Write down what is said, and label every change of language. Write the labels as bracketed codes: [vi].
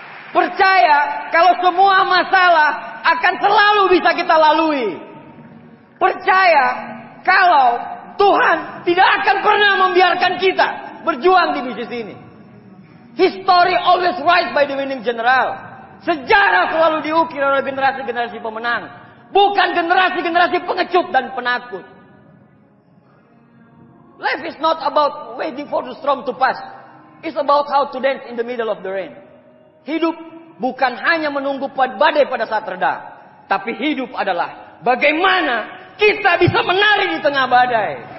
[id] Percaya kalau semua masalah akan selalu bisa kita lalui. Percaya kalau Tuhan tidak akan pernah membiarkan kita berjuang di bisnis ini. [en] History always write by the winning general. [id] Sejarah selalu diukir oleh generasi-generasi pemenang. Bukan generasi-generasi pengecut dan penakut. [en] Life is not about waiting for the storm to pass. It's about how to dance in the middle of the rain. [id] Hidup bukan hanya menunggu badai pada saat reda. Tapi hidup adalah bagaimana kita bisa menari di tengah badai.